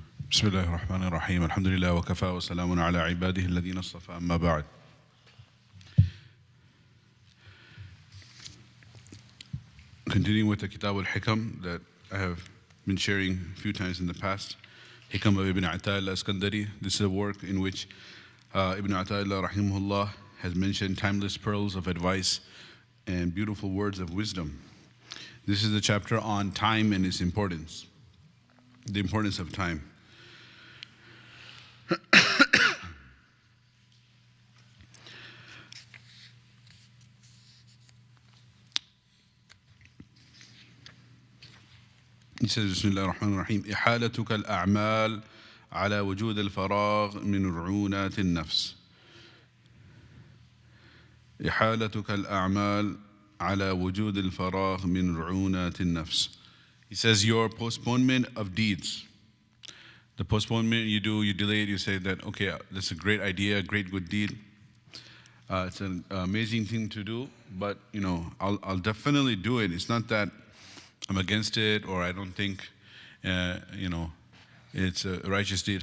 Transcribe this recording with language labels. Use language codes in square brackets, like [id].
[ar] بسم الله الرحمن الرحيم الحمد لله وكفى وسلام على عباده الذين اصطفى أما بعد. [en] Continuing with the Kitab al-Hikam that I have been sharing a few times in the past, Hikam of Ibn Ata'illah Iskandari. This is a work in which Ibn Ata'illah rahimahullah has mentioned timeless pearls of advice and beautiful words of wisdom. This is the chapter on time and its importance, the importance of time. He says, [ar] Bismillah ar-Rahman ar-Rahim, إحالتك الأعمال على وجود الفراغ من رعونات النفس. إحالتك الأعمال على وجود الفراغ من رعونات النفس. [en] He says, your postponement of deeds. The postponement you do, you delay it, you say that, okay, that's a great idea, a great good deed. It's an amazing thing to do, but I'll definitely do it. It's not that I'm against it or I don't think it's a righteous deed.